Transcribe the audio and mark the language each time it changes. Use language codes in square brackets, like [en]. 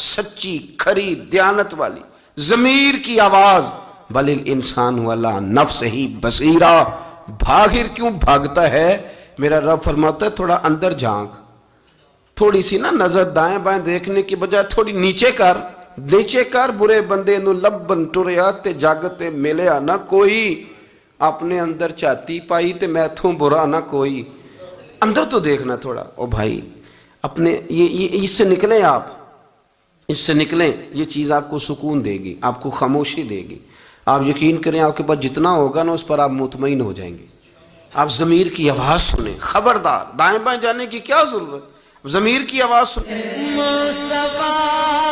[ur] سچی کھری دیانت والی ضمیر کی آواز, [ar] بل الانسان والا نفس ہی بصیرہ, [ur] بھاگر کیوں بھاگتا ہے. میرا رب فرماتا ہے تھوڑا اندر جھانک, تھوڑی سی نا نظر دائیں بائیں دیکھنے کی بجائے تھوڑی نیچے کر, نیچے کر. [pa] برے بندے نو لبن ٹریا تے جاگتے ملیا نہ کوئی, اپنے اندر چاتی پائی تے میں تھوں برا نہ کوئی. [ur] اندر تو دیکھنا تھوڑا. او بھائی اپنے یہ اس سے نکلیں, آپ اس سے نکلیں, یہ چیز آپ کو سکون دے گی, آپ کو خاموشی دے گی. آپ یقین کریں آپ کے پاس جتنا ہوگا نا اس پر آپ مطمئن ہو جائیں گے. آپ ضمیر کی آواز سنیں, خبردار دائیں بائیں جانے کی کیا ضرورت, ضمیر کی آواز سنیں.